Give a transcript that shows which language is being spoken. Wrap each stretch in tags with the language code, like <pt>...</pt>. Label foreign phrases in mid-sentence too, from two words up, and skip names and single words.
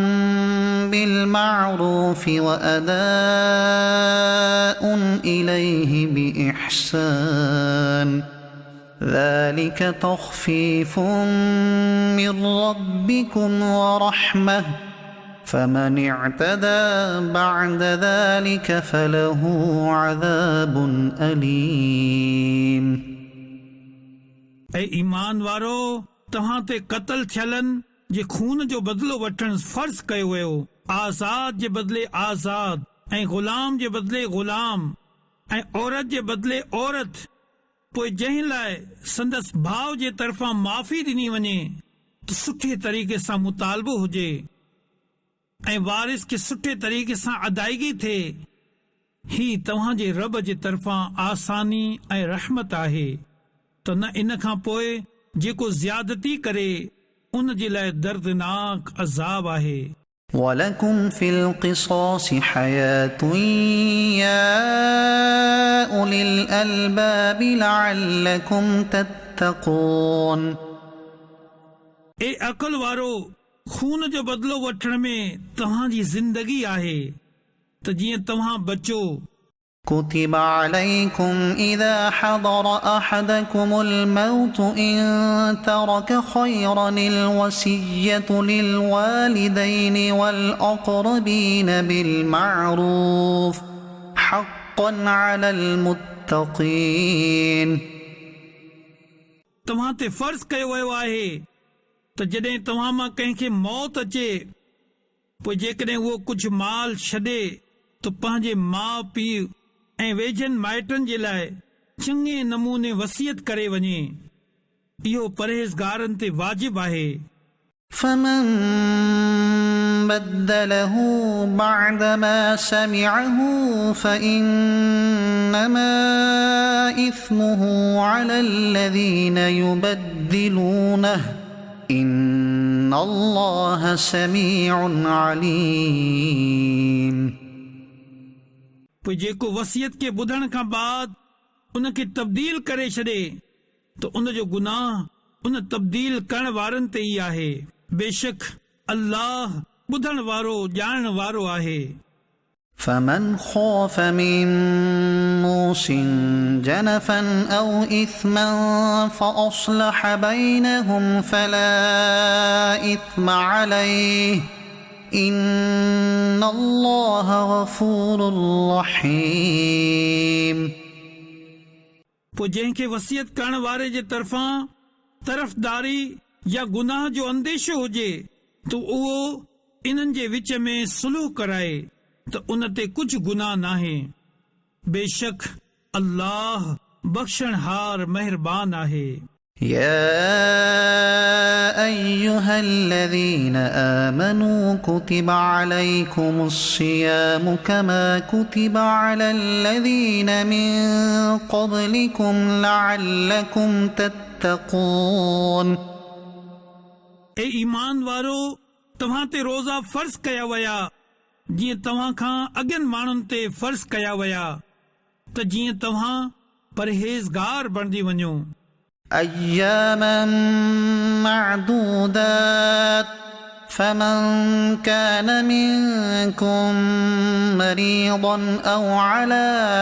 <ar>بالمعروف وأداء إليه بإحسان ذلك تخفيف من ربكم ورحمة فمن اعتدى بعد ذلك فله عذاب أليم.</ar> <sd>ऐं ईमान वारो तव्हां ते क़त्ल थियलनि जे खून जो बदिलो वठणु फर्ज़ कयो वियो, आज़ाद जे बदिले आज़ाद ऐं ग़ुलाम जे बदिले ग़ुलाम ऐं औरत जे बदिले औरत। पोइ जंहिं लाइ संदसि भाउ जे तरफ़ां माफ़ी ॾिनी वञे त सुठे तरीक़े सां मुतालबो हुजे ऐं वारिस खे सुठे तरीक़े सां अदायगी थिए। ही तव्हांजे रब जे तरफ़ां आसानी ऐं रहमत आहे। त न इन खां पोइ जेको ज़्यादती करे उन जे लाइ दर्दनाक अज़ाब आहे।</sd> <ar>ولكم في القصاص حياة يا أولي الألباب لعلكم تتقون.</ar> <sd>ए अकल वारो, खून जो बदिलो वठण में तव्हांजी ज़िंदगी आहे त जीअं तव्हां बचो।</sd> <ar>كتب عليكم إذا حضر أحدكم الموت إن ترك خيرا الوصية للوالدين والأقربين بالمعروف حقا على المتقين.</ar> <sd>तव्हां ते फ़र्ज़ कयो वियो आहे त जॾहिं तव्हां मां कंहिंखे मौत अचे पोइ जेकॾहिं उहो कुझु माल छॾे त पंहिंजे माउ पीउ ऐं वेझनि माइटनि जे लाइ चङे नमूने वसियत करे वञे। इहो परहेज़गारनि ते वाजिब आहे।</sd> <ar>فمن بدله بعدما سمعه فإنما إثمه على الذين يبدلونه إن الله سميع عليم.</ar> <sd>पोइ जेको वसियत खे ॿुधण खां बाद उन खे तब्दील करे छॾे त उन जो गुनाह उन तब्दील करण वारनि ते ई आहे। बेशक अल्लाह ॿुधण वारो ॼाणण वारो आहे।</sd> <ar>فمن خاف من موص جنفا أو إثما فأصلح بينهم فلا إثم عليه إن الله غفور رحيم.</ar> <sd>पोइ जंहिंखे वसियत करण वारे जे तरफ़ां तरफ़दारी या गुनाह जो अंदेशो हुजे त उहो इन्हनि जे विच में सुलह कराए त उन ते कुझु गुनाह नाहे। बेशक अल्लाह बख़्शणहार महिरबान आहे।</sd> <ar>يا أيها الذين آمنوا كتب عليكم الصيام كما كتب على الذين من قبلكم لعلكم تتقون.</ar> <sd>ए ईमान वारो, तव्हां ते रोज़ा फ़र्ज़ कया विया जीअं तव्हां खां अॻियनि माण्हुनि ते फ़र्ज़ कया विया त जीअं तव्हां परहेज़गार बणिजी वञो।</sd> <ar>أياما معدودات فمن كان منكم مريضا أو على</ar>